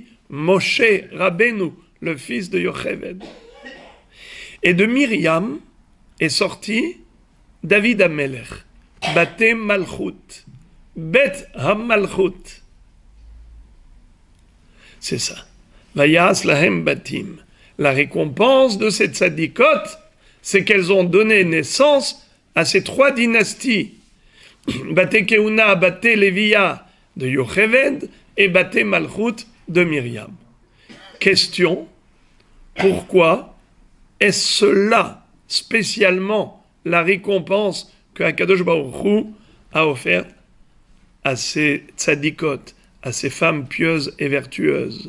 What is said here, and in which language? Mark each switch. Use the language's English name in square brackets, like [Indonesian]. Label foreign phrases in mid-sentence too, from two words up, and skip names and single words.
[French] Moshe Rabbeinu, le fils de Yocheved. Et de Myriam est sorti David Amelech, [Hebrew] בתי מלכות, בית המלכות. [French] C'est ça. [Hebrew] ויעש להם בתים. [French] La récompense de ces tzadikot, c'est qu'elles ont donné naissance à ces 3 dynasties. [Hebrew] בתי כהונה, בתי לויה [French] de Yocheved et [Hebrew] בתי מלכות [French] de Myriam. Question, pourquoi est-ce cela spécialement la récompense que [Hebrew] הקדוש ברוך הוא [French] a offerte à ces tzadikot, à ces femmes pieuses et vertueuses?